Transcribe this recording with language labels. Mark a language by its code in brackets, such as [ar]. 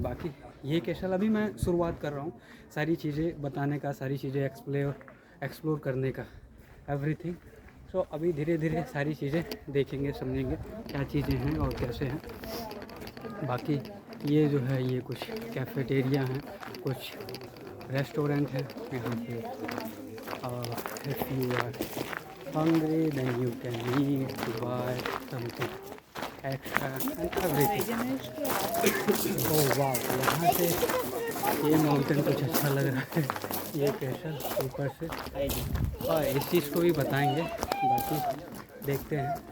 [hi] बाकी ये कैसल अभी मैं शुरुआत कर रहा हूँ सारी चीज़ें बताने का, सारी चीज़ें एक्सप्लोर करने का, एवरीथिंग। सो अभी धीरे धीरे सारी चीज़ें देखेंगे, समझेंगे क्या चीज़ें हैं और कैसे हैं। बाकी ये जो है ये कुछ कैफेटेरिया हैं, कुछ रेस्टोरेंट है यहाँ पे। [en] If you are hungry then you can eat, buy something extra and everything. [hi] ओह वाह, यहाँ से ये माउंटेन कुछ अच्छा लग रहा है, ये कैसल ऊपर से। और इस चीज़ को भी बताएंगे, बाकी देखते हैं।